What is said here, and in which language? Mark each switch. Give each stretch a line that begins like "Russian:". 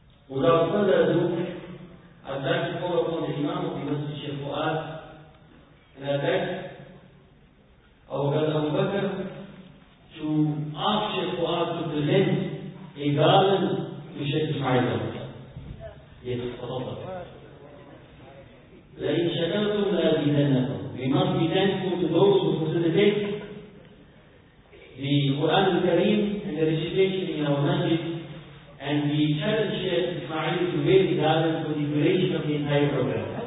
English: Without further ado, I'd like to call upon the Imam of the Masjid Sheikh Fuad, and I'd like our brother Abu Bakr to ask Sheikh Fuad to present a garland to Sheikh Ismail.
Arabic: Yes, لَإِنْ شَكَرْتُمْ لَأَزِيدَنَّكُمْ.
English: We must be thankful to those who facilitate the Qur'an al-Kareem and the recitation in our masjid, and we challenge Sheikh Ismail to raise the garland for the duration of the entire program.